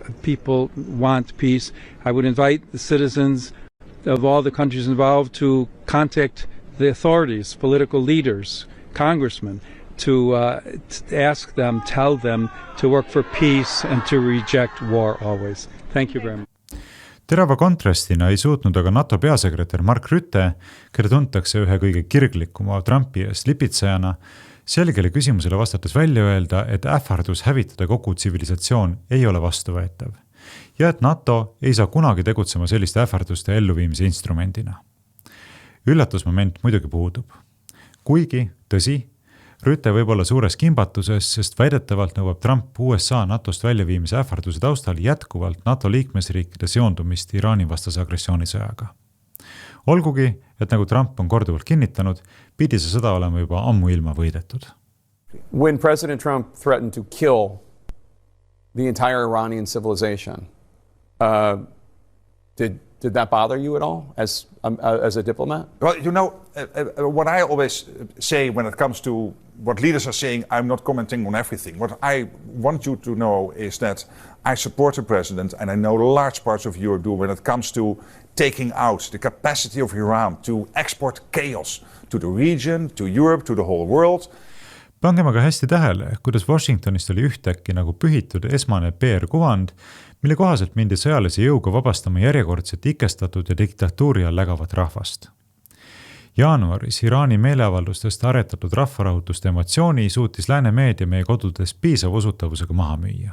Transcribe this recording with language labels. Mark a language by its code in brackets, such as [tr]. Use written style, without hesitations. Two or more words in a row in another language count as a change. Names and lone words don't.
[en] People want peace. I would invite the citizens of all the countries involved to contact the authorities, political leaders, congressmen, to ask them, tell them to work for peace and to reject war always. Thank you very much. [et] Terava kontrastina ei suutnud aga NATO peasekretär Mark Rutte, keda tuntakse ühe kõige kirglikuma Trumpi eest lipitsejana, selgele küsimusele vastates välja öelda, et ähvardus hävitada kogu tsivilisatsioon ei ole vastuvõetav ja et NATO ei saa kunagi tegutsema selliste ähvarduste elluviimise instrumendina. Üllatusmoment muidugi puudub. Kuigi, tõsi, Rüte võib olla suures kimbatuses, sest väidetavalt nõuab Trump USA NATOst väljaviimise ähvarduse taustal jätkuvalt NATO liikmesriikide seondumist Iraani vastase agressioonisõjaga. Olgugi, et nagu Trump on korduvalt kinnitanud, pidi see sõda olema juba ammu ilma võidetud. [en] When President Trump threatened to kill the entire Iranian civilization, did that bother you at all as a diplomat? Well, you know, what I always say when it comes to what leaders are saying, I'm not commenting on everything. What I want you to know is that I support the president, and I know large parts of Europe do, when it comes to taking out the capacity of Iran to export chaos to the region, to Europe, to the whole world. [et] Pangem aga hästi tähele, kuidas Washingtonist oli ühtäkki nagu pühitud esmane PR-kuvand, mille kohaselt mindi sõjalise jõuga vabastama järjekordset ikestatud ja diktatuuri all lägavat rahvast. Jaanuaris Iraani meeleavaldustest aretatud rahvarahutuste emotsiooni suutis lääne meedia meie kodudes piisava usutavusega maha müüa.